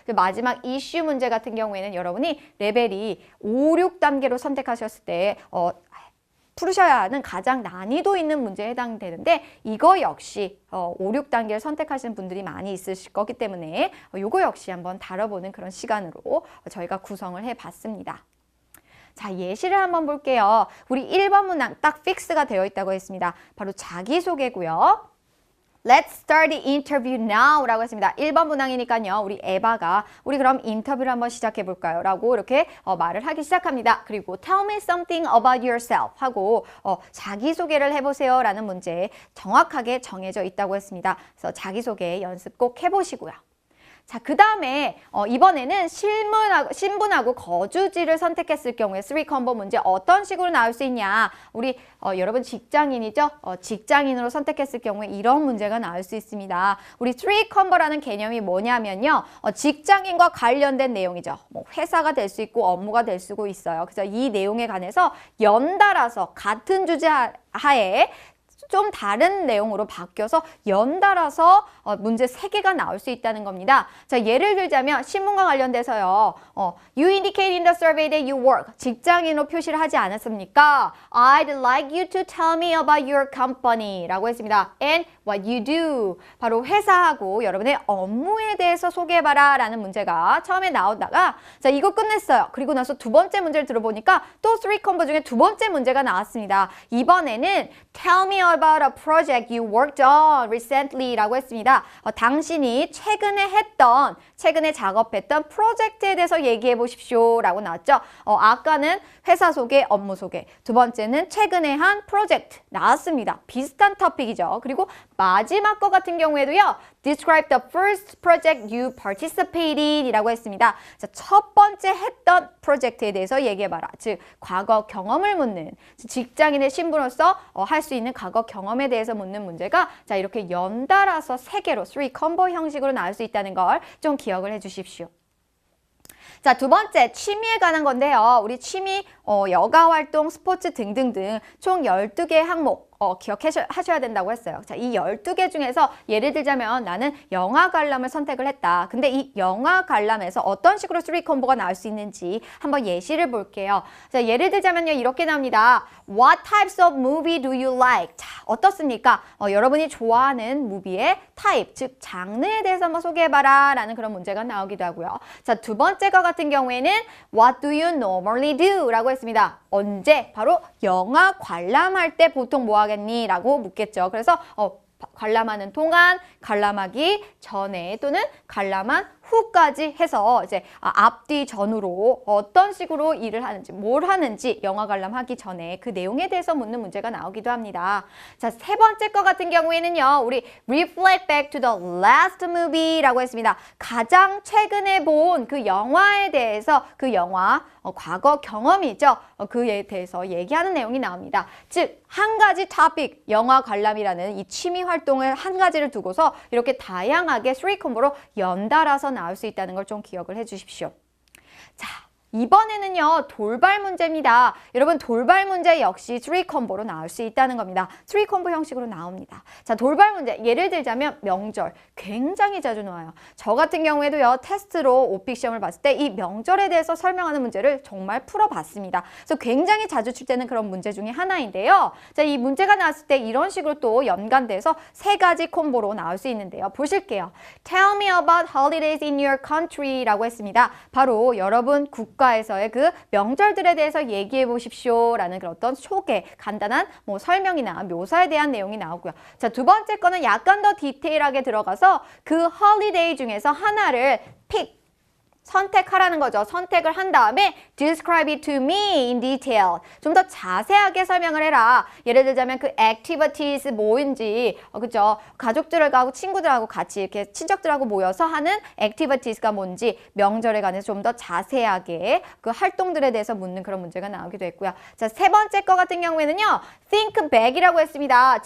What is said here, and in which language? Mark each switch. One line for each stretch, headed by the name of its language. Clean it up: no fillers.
Korean: 마지막 이슈 문제 같은 경우에는 여러분이 레벨이 5, 6단계로 선택하셨을 때 풀으셔야 하는 가장 난이도 있는 문제에 해당되는데 이거 역시 5, 6단계를 선택하시는 분들이 많이 있으실 거기 때문에 이거 역시 한번 다뤄보는 그런 시간으로 저희가 구성을 해봤습니다. 자, 예시를 한번 볼게요. 우리 1번 문항 딱 픽스가 되어 있다고 했습니다. 바로 자기소개고요.
English: Let's start the interview now
Korean: 라고 했습니다. 1번 문항이니까요. 우리 에바가 우리 그럼 인터뷰를 한번 시작해 볼까요? 라고 이렇게 말을 하기 시작합니다. 그리고
English: Tell me something about yourself
Korean: 하고 자기소개를 해보세요 라는 문제 정확하게 정해져 있다고 했습니다. 그래서 자기소개 연습 꼭 해보시고요. 자, 그 다음에 이번에는 신분하고 거주지를 선택했을 경우에 3콤보 문제 어떤 식으로 나올 수 있냐. 우리 여러분 직장인이죠? 직장인으로 선택했을 경우에 이런 문제가 나올 수 있습니다. 우리 3콤보라는 개념이 뭐냐면요. 직장인과 관련된 내용이죠. 뭐 회사가 될 수 있고 업무가 될 수도 있어요. 그래서 이 내용에 관해서 연달아서 같은 주제 하에 좀 다른 내용으로 바뀌어서 연달아서 문제 3개가 나올 수 있다는 겁니다. 자, 예를 들자면 신문과 관련돼서요.
English: You indicate in the survey that you work.
Korean: 직장인으로 표시를 하지 않았습니까?
English: I'd like you to tell me about your company
Korean: 라고 했습니다.
English: And what you do.
Korean: 바로 회사하고 여러분의 업무에 대해서 소개해봐라 라는 문제가 처음에 나오다가 자, 이거 끝냈어요. 그리고 나서 두 번째 문제를 들어보니까 또 3컴보 중에 두 번째 문제가 나왔습니다. 이번에는
English: Tell me about a project you worked on recently
Korean: 라고 했습니다. 당신이 최근에 작업했던 프로젝트에 대해서 얘기해 보십시오 라고 나왔죠. 아까는 회사 소개, 업무 소개. 두 번째는 최근에 한 프로젝트 나왔습니다. 비슷한 토픽이죠. 그리고 마지막 거 같은 경우에도요.
English: Describe the first project you participated
Korean: 이라고 했습니다. 자, 첫 번째 했던 프로젝트에 대해서 얘기해봐라. 즉, 과거 경험을 묻는 직장인의 신분으로서 할 수 있는 과거 경험에 대해서 묻는 문제가 자, 이렇게 연달아서 3개로 3컴보 형식으로 나올 수 있다는 걸 좀 기억을 해 주십시오. 자, 두 번째 취미에 관한 건데요. 우리 취미, 여가 활동, 스포츠 등등등 총 12개 항목 기억하셔야 된다고 했어요. 자, 이 12개 중에서 예를 들자면 나는 영화 관람을 선택을 했다. 근데 이 영화 관람에서 어떤 식으로 3콤보가 나올 수 있는지 한번 예시를 볼게요. 자, 예를 들자면요. 이렇게 나옵니다.
English: What types of movie do you like?
Korean: 자, 어떻습니까? 여러분이 좋아하는 무비의 타입, 즉 장르에 대해서 한번 소개해봐라 라는 그런 문제가 나오기도 하고요. 자, 두 번째 거 같은 경우에는
English: What do you normally do?
Korean: 라고 했습니다. 언제? 바로 영화 관람할 때 보통 뭐 하겠니? 라고 묻겠죠. 그래서 관람하는 동안, 관람하기 전에 또는 관람한 후까지 해서 이제 앞뒤 전후로 어떤 식으로 일을 하는지, 뭘 하는지 영화 관람하기 전에 그 내용에 대해서 묻는 문제가 나오기도 합니다. 자, 세 번째 거 같은 경우에는요. 우리
English: reflect back to the last movie
Korean: 라고 했습니다. 가장 최근에 본 그 영화에 대해서 그 영화 과거 경험이죠. 그에 대해서 얘기하는 내용이 나옵니다. 즉, 한 가지 토픽, 영화 관람이라는 이 취미 활동을 한 가지를 두고서 이렇게 다양하게 3콤보로 연달아서 나올 수 있다는 걸 좀 기억을 해 주십시오. 자, 이번에는요. 돌발 문제입니다. 여러분 돌발 문제 역시 3콤보로 나올 수 있다는 겁니다. 3콤보 형식으로 나옵니다. 자, 돌발 문제 예를 들자면 명절 굉장히 자주 나와요. 저 같은 경우에도요. 테스트로 오픽 시험을 봤을 때 이 명절에 대해서 설명하는 문제를 정말 풀어봤습니다. 그래서 굉장히 자주 출제되는 그런 문제 중에 하나인데요. 자, 이 문제가 나왔을 때 이런 식으로 또 연관돼서 3가지 콤보로 나올 수 있는데요. 보실게요.
English: Tell me about holidays in your country
Korean: 라고 했습니다. 바로 여러분 국가에서의 그 명절들에 대해서 얘기해 보십시오 라는 그런 어떤 소개, 간단한 뭐 설명이나 묘사에 대한 내용이 나오고요. 자, 두 번째 거는 약간 더 디테일하게 들어가서 그 holiday 중에서 하나를 선택하라는 거죠. 선택을 한 다음에
English: describe it to me in detail.
Korean: 좀 더 자세하게 설명을 해라. 예를 들자면 그 activities 뭐인지, 그죠? 가족들하고 친구들하고 같이 이렇게 친척들하고 모여서 하는 activities가 뭔지 명절에 관해서 좀 더 자세하게 그 활동들에 대해서 묻는 그런 문제가 나오기도 했고요. 자, 세 번째 거 같은 경우에는요. think back이라고 했습니다.